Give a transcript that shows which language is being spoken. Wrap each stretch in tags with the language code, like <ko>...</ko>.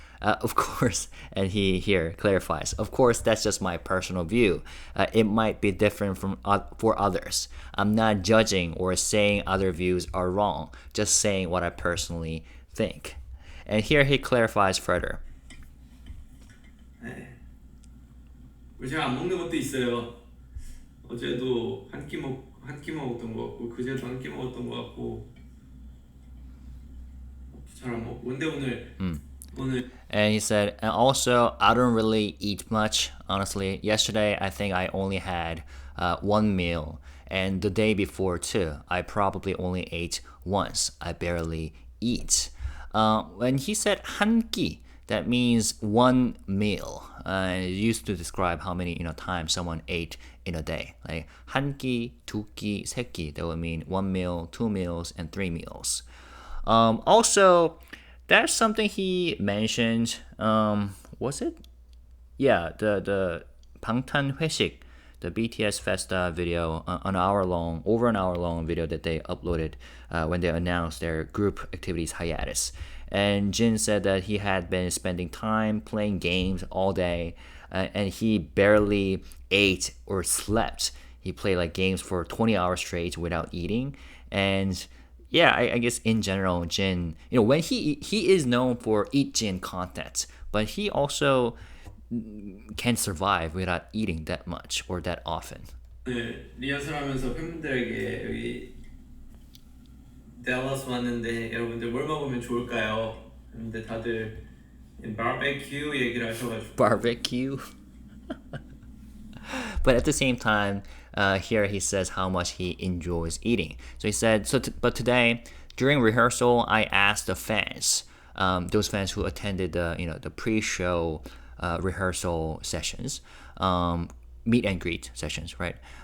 <en>Of course, and he here clarifies, of course, that's just my personal view. It might be different from for others. I'm not judging or saying other views are wrong, just saying what I personally think. And here he clarifies further.</en> <ko>네. 제가 안 먹는 것도 있어요. 어제도 한 끼 먹었던 것 같고 그제도 한 끼 먹었던 것 같고 잘 안 먹고 근데 오늘</ko> <en>And he said, and also, I don't really eat much, honestly. Yesterday, I think I only had one meal. And the day before, too, I probably only ate once. I barely eat. When he said 한 끼, that means one meal. It used to describe how many times someone ate in a day.</en> <ko>Like 한 끼, 두 끼, 세 끼.</ko> <en>That would mean one meal, two meals, and three meals. Also, that's something he mentioned. Was it? Yeah, the 방탄 회식, the BTS Festa video, over an hour long video that they uploaded when they announced their group activities hiatus. And Jin said that he had been spending time playing games all day, and he barely ate or slept. He played like games for 20 hours straight without eating, and yeah, I guess in general, Jin, when he is known for eat Jin content, but he also can survive without eating that much or that often.</en> <ko>네, 리허설하면서 팬분들에게 여기 댈러스 왔는데 여러분들 뭘 먹으면 좋을까요? 근데 다들 바베큐 얘기를 하셔가지고</ko> <en>Barbecue. But at the same time, here he says how much he enjoys eating. So he said, but today during rehearsal, I asked the fans, those fans who attended the pre-show rehearsal sessions, meet and greet sessions, right?</en>